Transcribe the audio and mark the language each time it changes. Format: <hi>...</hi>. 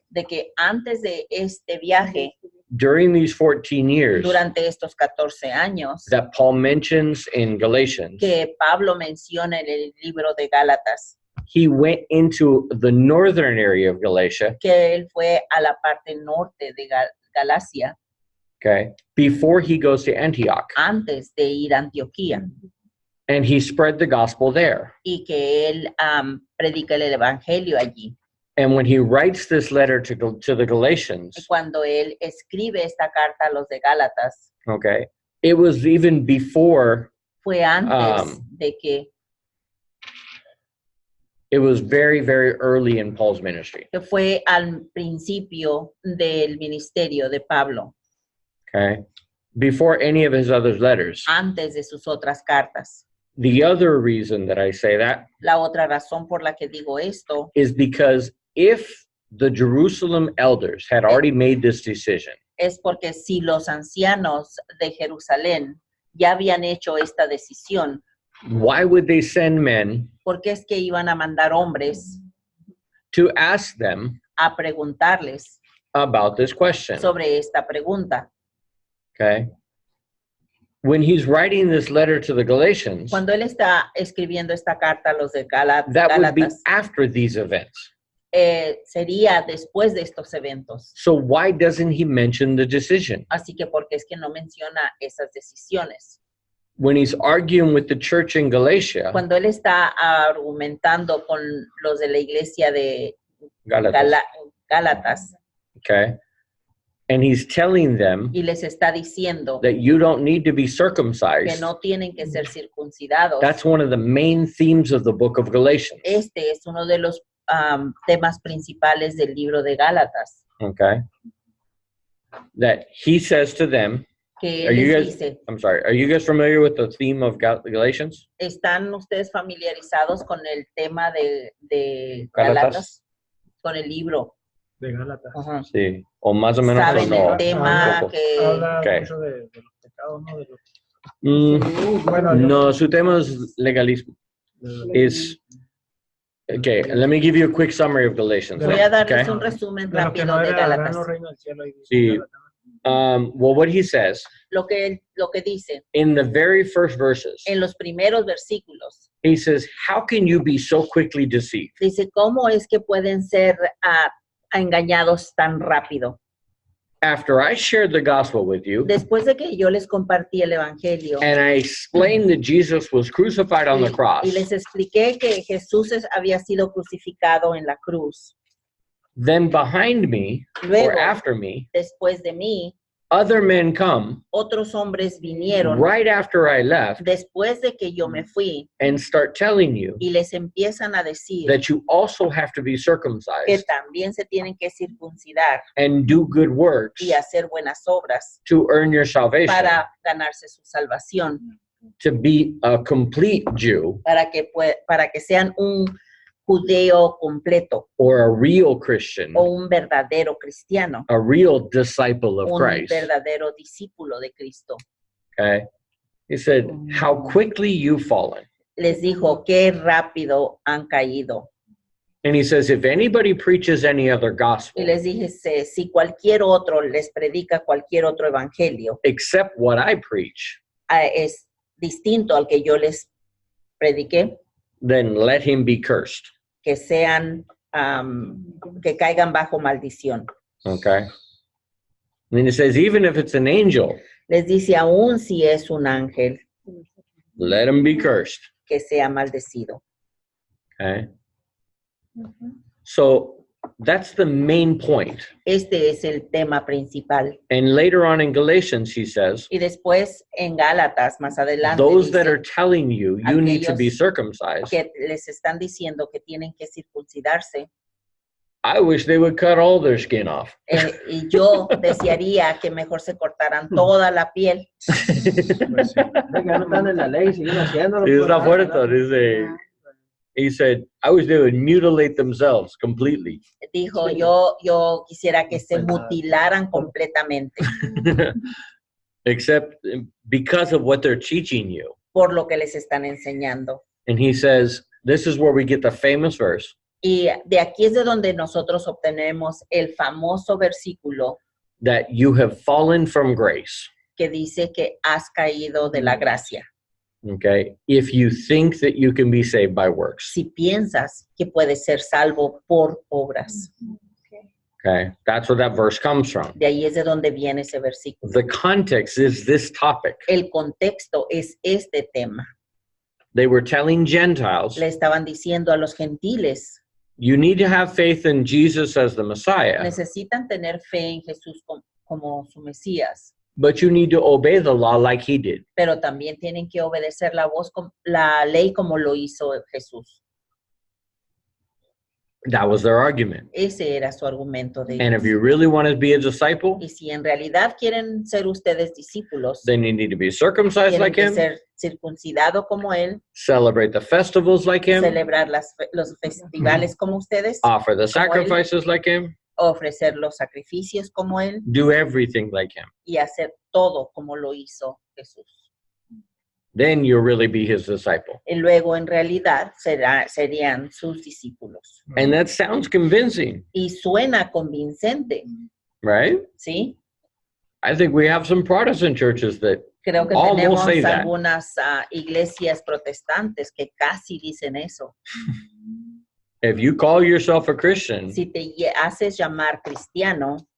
<es>De que antes de este viaje.</es> <en>During these 14 years.</en> <es>Durante estos 14 años.</es> <en>That Paul mentions in Galatians.</en> <es>Que Pablo menciona en el libro de Gálatas.</es> <en>He went into the northern area of Galatia.</en> <es>Que él fue a la parte norte de Galacia.</es> <en>Okay. Before he goes to Antioch.</en> <es>Antes de ir a Antioquía.</es> <en>And he spread the gospel there.</en> <es>Y que él predica el evangelio allí.</es> <en>And when he writes this letter to the Galatians.</en> <es>Y cuando él escribe esta carta a los de Gálatas.</es> <en>Okay. It was even before.</en> <es>Fue antes de que.</es> <en>It was very, very early in Paul's ministry.</en> <es>Que fue al principio del ministerio de Pablo.</es> <en>Okay. Before any of his other letters.</en> <es>Antes de sus otras cartas.</es> <en>The other reason that I say that.</en> <es>La otra razón por la que digo esto.</es> <en>Is because if the Jerusalem elders had already made this decision.</en> <es>Es porque si los ancianos de Jerusalén ya habían hecho esta decisión.</es> <en>Why would they send men?</en> <es>¿Por qué es que iban a mandar hombres?</es> <en>To ask them.</en> <es>A preguntarles.</es> <en>About this question.</en> <es>Sobre esta pregunta.</es> <en>Okay. When he's writing this letter to the Galatians.</en> <es>Cuando él está escribiendo esta carta a los de Gálatas.</es> <en>That would be after these events.</en> <es>Sería después de estos eventos.</es> <en>So why doesn't he mention the decision?</en> <es>Así que ¿por qué es que no menciona esas decisiones?</es> <en>When he's arguing with the church in Galatia,</en> <es>cuando él está argumentando con los de la iglesia de Gálatas,</es> <en>okay, and he's telling them</en> <es>y les está diciendo</es> <en>that you don't need to be circumcised,</en> <es>que no tienen que ser circuncidados.</es> <en>That's one of the main themes of the book of Galatians.</en> <es>Este es uno de los temas principales del libro de Gálatas.</es> <en>Okay, that he says to them.</en> <es>Que dice,</es> <en>I'm sorry, are you guys familiar with the theme of Galatians?</en> <es>¿Están ustedes familiarizados con el tema de Gálatas? Con el libro. De Gálatas. Uh-huh. Sí, o más o menos. ¿Saben no, el tema que... Habla mucho de los pecados, ¿no? Bueno, no, su tema es legalismo.</es> <en>Okay, let me give you a quick summary of Galatians.</en> <es>Voy a darles un resumen rápido de Gálatas.</es> <en>Sí. Well, what he says,</en> <es>lo que dice,</es> <en>in the very first verses,</en> <es>en los primeros versículos,</es> <en>he says, how can you be so quickly deceived?</en> <es>Dice, ¿cómo es que pueden ser engañados tan rápido?</es> <en>After I shared the gospel with you,</en> <es>después de que yo les compartí el evangelio,</es> <en>and I explained that Jesus was crucified on the cross,</en> <es>y les expliqué que Jesús había sido crucificado en la cruz.</es> <en>Then behind me,</en> <es>luego,</es> <en>or after me,</en> <es>después de mí,</es> <en>other men come,</en> <es>otros hombres vinieron,</es> <en>right after I left,</en> <es>después de que yo me fui,</es> <en>and start telling you,</en> <es>y les empiezan a decir,</es> <en>that you also have to be circumcised,</en> <es>que también se tienen que circuncidar,</es> <en>and do good works,</en> <es>y hacer buenas obras,</es> <en>to earn your salvation,</en> <es>para ganarse su salvación,</es> <en>to be a complete Jew,</en> <es>para que sean un judeo completo,</es> <en>or a real Christian,</en> <es>o un verdadero cristiano,</es> <en>a real disciple of</en> <es>un</es> <en>Christ.</en> <es>verdadero discípulo de Cristo.</es> <en>Okay, he said, "How quickly you've fallen."</en> <es>Les dijo, qué rápido han caído.</es> <en>And he says, if anybody preaches any other gospel,</en> <es>y les dije, si cualquier otro les predica cualquier otro evangelio,</es> <en>except what I preach,</en> <es>es distinto al que yo les prediqué,</es> <en>then let him be cursed.</en> <es>Que sean, que caigan bajo maldición.</es> <en>Okay. And then he says, even if it's an angel,</en> <es>les dice, aún si es un ángel,</es> <en>let him be cursed.</en> <es>Que sea maldecido.</es> <en>Okay. So that's the main point.</en> <es>Este es el tema principal.</es> <en>And later on in Galatians, he says,</en> <es>y después en Gálatas, más adelante,</es> <en>those</en> <es>dice,</es> <en>that are telling you need to be circumcised,</en> <es>que les están diciendo que tienen que circuncidarse,</es> <en>I wish they would cut all their skin off.</en> <es>Y yo desearía que mejor se cortaran toda la piel. Pues sí. No están en la ley, siguen haciéndolo. Está fuerte, dice.</es> <en>He said, I wish they would mutilate themselves completely.</en> <es>Dijo, yo quisiera que se mutilaran completamente.</es> <en>Except because of what they're teaching you.</en> <es>Por lo que les están enseñando.</es> <en>And he says, this is where we get the famous verse.</en> <es>Y de aquí es de donde nosotros obtenemos el famoso versículo.</es> <en>That you have fallen from grace.</en> <es>Que dice que has caído de la gracia.</es> <en>Okay, if you think that you can be saved by works.</en> <es>Si piensas que puedes ser salvo por obras.</es> <en>Okay, that's where that verse comes from.</en> <es>De ahí es de donde viene ese versículo.</es> <en>The context is this topic.</en> <es>El contexto es este tema.</es> <en>They were telling Gentiles.</en> <es>Le estaban diciendo a los gentiles.</es> <en>You need to have faith in Jesus as the Messiah.</en> <es>Necesitan tener fe en Jesús como su Mesías.</es> <en>But you need to obey the law like he did.</en> <es>Pero también tienen que obedecer la ley como lo hizo Jesús.</es> <en>That was their argument.</en> <es>Ese era su argumento de</es> <en>And</en> <es>ellos.</es> <en>if you really want to be a disciple,</en> <es>Y si en realidad quieren ser ustedes discípulos,</es> <en>then you need to be circumcised</en> <es>tienen</es> <en>like</en> <es>que</es> <en>him,</en> <es>ser circuncidado como él,</es> <en>celebrate the festivals like him,</en> <es>celebrar los festivales como ustedes,</es> <en>offer the</en> <es>como él,</es> <en>sacrifices like him,</en> <es>ofrecer los sacrificios como él</es> <en>do everything like him.</en> <es>y hacer todo como lo hizo Jesús.</es> <en>Then you'll really be his disciple.</en> <es>Y luego en realidad serían sus discípulos.</es> <en>And that sounds convincing,</en> <es>Y suena convincente,</es> <en>right?</en> <es>¿sí?</es> <en>I think we have some Protestant churches that</en> <es>Creo que</es> <en>almost</en> <es>tenemos</es> <en>say that.</en> <es>algunas iglesias protestantes que casi dicen eso.</es> <en>If you call yourself a Christian,</en> <es>Si te haces llamar cristiano,</es>